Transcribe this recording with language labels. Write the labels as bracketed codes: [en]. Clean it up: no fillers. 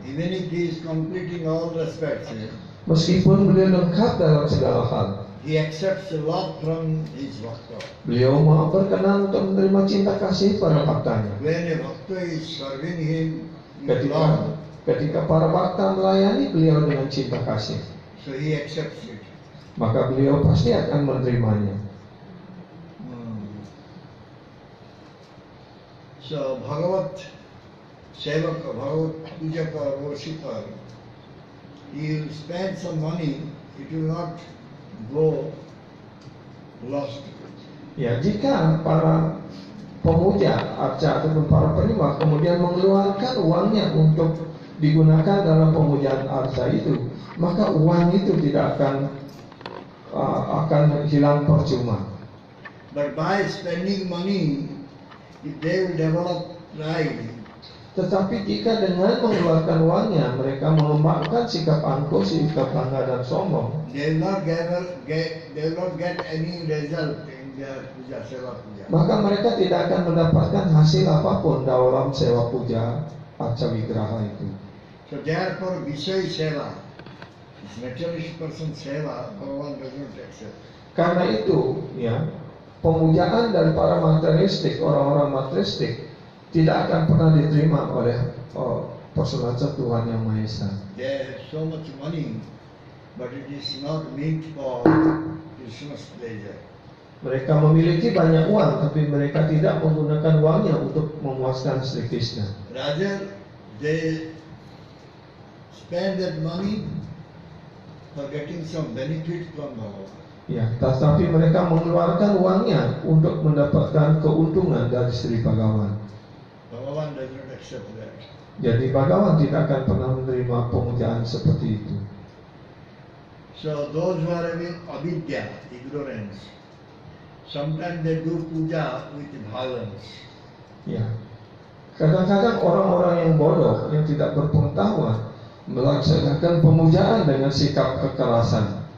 [en] Even if he is complete in all respects, [id] Meskipun beliau lengkap dalam segala hal, [en] he accepts a lot from his bhakta. [id] beliau mau berkenan untuk menerima cinta kasih para bhaktanya. [en] When a bhakta is serving him in love, [id] Ketika para bhakta melayani beliau dengan cinta kasih, [en] so he accepts it. [id] maka beliau pasti akan menerimanya. [en] So Bhagavat Sevaka, Bhagavat Pujaka, worshipper, he will spend some money, it will not go lost. [id] Ya, jika para pemuja, arca ataupun para penyembah kemudian mengeluarkan uangnya untuk digunakan dalam pemujaan arca itu, maka uang itu tidak akan hilang percuma. [en] But by spending money, if they will develop pride, [id] Tetapi jika dengan mengeluarkan uangnya mereka mengembangkan sikap angkuh, sikap bangga dan sombong, [en] they will not get any result in their puja, seva puja. [id] maka mereka tidak akan mendapatkan hasil apapun dalam sewa puja arca wigraha itu. [en] So therefore, Vishay Seva, this materialist person Seva, Bhagavan does not accept. [id] Karena itu, ya, pemujaan dari para materialistik, orang-orang materialistik tidak akan pernah diterima oleh persaudaraan Tuhan Yang Maha Esa. [en] They have so much money, but it is not meant for Krishna's pleasure. [id] Mereka memiliki banyak uang, tapi mereka tidak menggunakan uangnya untuk memuaskan Sri Krishna. [en] Rather, they spend that money for getting some benefit from Bhagavan. [id] Ya, tetapi mereka mengeluarkan uangnya untuk mendapatkan keuntungan dari Sri Bhagavan. [en] Bhagavan does not accept that. [id] Jadi Bhagavan tidak akan pernah menerima pemujaan seperti itu. [en] So those who are having avidya, ignorance, Sometimes they do puja with violence. [id] Ya. Kadang-kadang orang-orang yang bodoh, yang tidak berpengetahuan, melaksanakan pemujaan dengan sikap kekerasan.